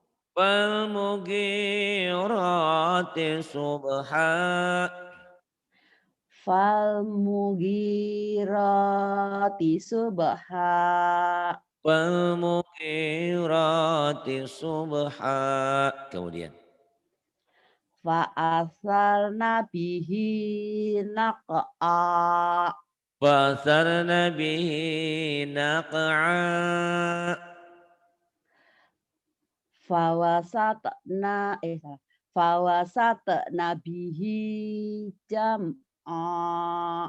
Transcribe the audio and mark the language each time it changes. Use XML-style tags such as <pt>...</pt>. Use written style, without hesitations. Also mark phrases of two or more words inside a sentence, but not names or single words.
<ar>المغيرات صبحا. فالمغيرات صبحا. والمغيرات صبحا.</ar> <id>Kemudian.</id> <ar>فأثرن به نقعا. فأثرن به نقعا. فوسطن فوسطن به جمعا.</ar>